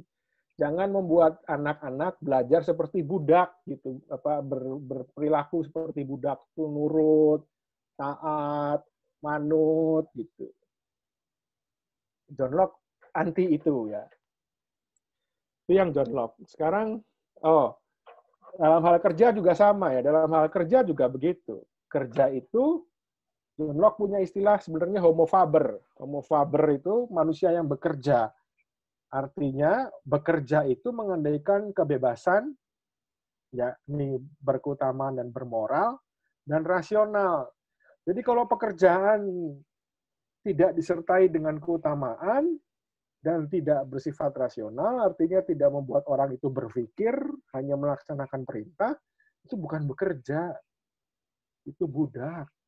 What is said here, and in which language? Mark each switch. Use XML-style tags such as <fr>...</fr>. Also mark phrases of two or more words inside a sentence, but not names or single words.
<id>Jangan membuat anak-anak belajar seperti budak gitu, berperilaku seperti budak, itu nurut, taat, manut gitu. John Locke anti itu ya. Itu yang John Locke. Sekarang dalam hal kerja juga sama ya. Dalam hal kerja juga begitu. Kerja itu John Locke punya istilah sebenarnya</id> <la>homo faber. Homo faber</la> <id>itu manusia yang bekerja. Artinya bekerja itu mengandaikan kebebasan, yakni berkeutamaan dan bermoral, dan rasional. Jadi kalau pekerjaan tidak disertai dengan keutamaan dan tidak bersifat rasional, artinya tidak membuat orang itu berpikir, hanya melaksanakan perintah, itu bukan bekerja, itu budak.</id>